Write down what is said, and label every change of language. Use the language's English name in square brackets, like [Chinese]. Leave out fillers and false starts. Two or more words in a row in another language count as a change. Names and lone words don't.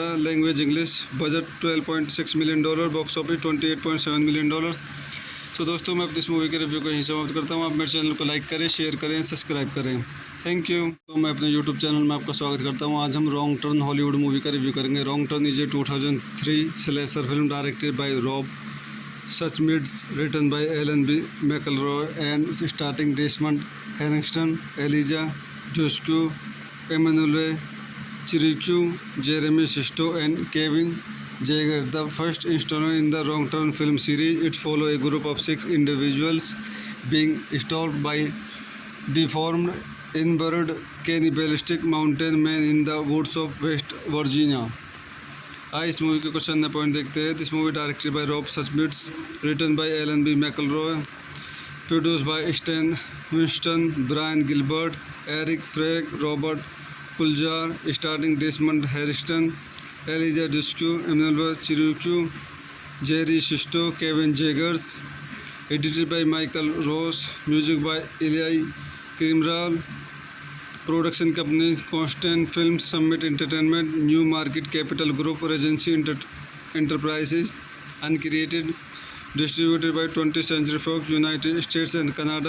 [English] Language English. Budget $12.6 million. Box office $28.7 million. [Hindi] तो दोस्तों मैं अपनी इस मूवी के रिव्यू को यहीं समाप्त करता हूँ. आप मेरे चैनल को लाइक करें, शेयर करें, सब्सक्राइब करें. [English] Thank you. [Hindi] तो मैं अपने [English] YouTube channel [Hindi] में आपका स्वागत करता हूँ. आज हम रॉन्ग टर्न [English] Hollywood movie [Hindi] का रिव्यू करेंगे. [English] Wrong Turn is a 2003 slasher film directed by Rob Suchmits, written by Alan B McElroy and starring Desmond Harriston, Eliza Discue, Emanuel Chirucue, Jeremy Sisto and Kevin Jaeger. The first installment in the Wrong Turn film series, it follows a group of 6 individuals being stalked by deformed, inbred, cannibalistic mountain men in the woods of West Virginia. [Hindi] इस मूवी के क्वेश्चन ने पॉइंट देखते हैं. [English] This movie directed by Rob Suchmits, written by Alan B McElroy, produced by Stan Winston, Brian Gilbert, Eric Frag, Robert Kuljar, starring Desmond Harriston, Eliza Discue, Emanuel Chirucue, Jerry Sisto, Kevin Jaegers. Edited by Michael Ross, music by Iliai Krimral. Production company Constant Film, Summit Entertainment, New Market Capital Group, Regency Enterprises. Uncreated. Distributed by 20th Century Fox, United States and Canada.